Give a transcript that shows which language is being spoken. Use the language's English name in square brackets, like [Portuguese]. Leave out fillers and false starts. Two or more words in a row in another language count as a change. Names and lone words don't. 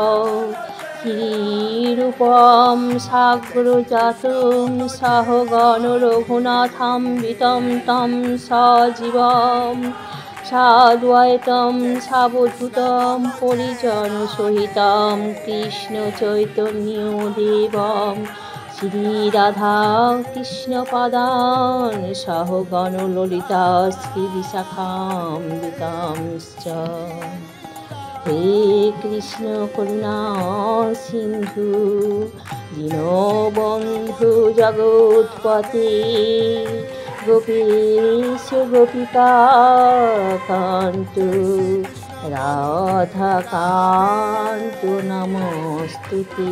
[Sanskrit] শ্রীরূপং সাগ্রজাतं সহগণ রঘুনাথান্বিतं तं সজীবं সাদ্বৈतं সাবধূतं পরিজনসহিतं কৃষ্ণ চৈতন্যদেবं শ্রীরাধা কৃষ্ণপাদান সহগণ ললিতা শ্রীবিশাখান্বিতাংশ্চ। হে কৃষ্ণ করুণা সিন্ধু দীনবন্ধু জগৎপতে গোপীশ গোপিকাকান্ত রাধাকান্ত নমস্তুতে।